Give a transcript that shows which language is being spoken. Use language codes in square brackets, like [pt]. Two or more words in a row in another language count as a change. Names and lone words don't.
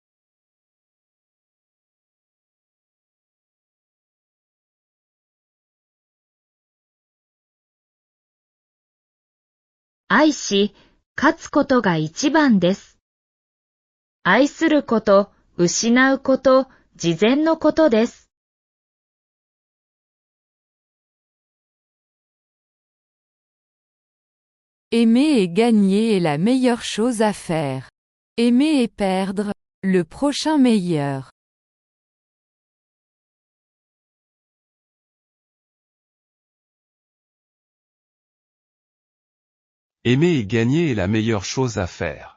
[ja] « 愛し、勝つことが一番です。愛すること、失うこと、事前のことです。 [fr] Aimer et gagner est la meilleure chose à faire. Aimer et perdre, le prochain meilleur. Aimer et gagner est la meilleure chose à faire.